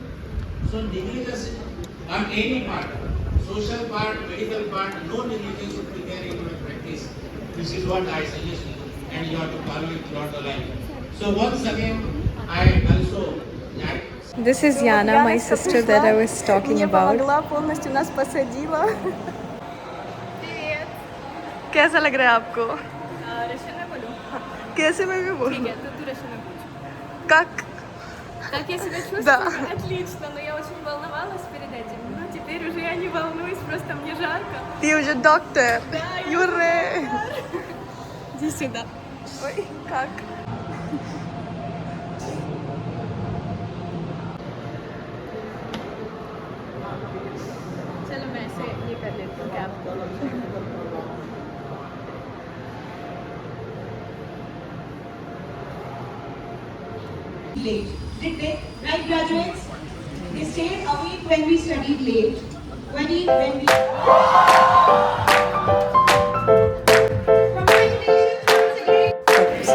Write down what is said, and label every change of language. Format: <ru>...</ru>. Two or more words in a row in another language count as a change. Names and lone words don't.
<en>So negligence on any part, social part, medical part, no negligence should be there in your practice. This is what I suggest you, and you have to follow it throughout the life. So once again, I also. This is Yana, my sister that I was talking about.</en> <ru>полностью нас посадила.</ru> <hi>कैसा लग रहा है आपको?</hi> <ru>Рашина болю.</ru> <hi>कैसे मैं भी बोलूं?</hi> <ru>Нет, ты Рашина будешь. Как? Как я себя чувствую? Да. Отлично, но я очень волновалась перед этим. Но теперь уже я не волнуюсь, просто мне жарко. Ты уже доктор. Да, я Юрре. Иди сюда. Ой, как?</ru> <hi>चलो मैं ऐसे ये कर लेती हूँ कैप को.</hi> <en>Late. Did they? Right, graduates? They stayed awake when we studied late. When we. Congratulations once again.</en>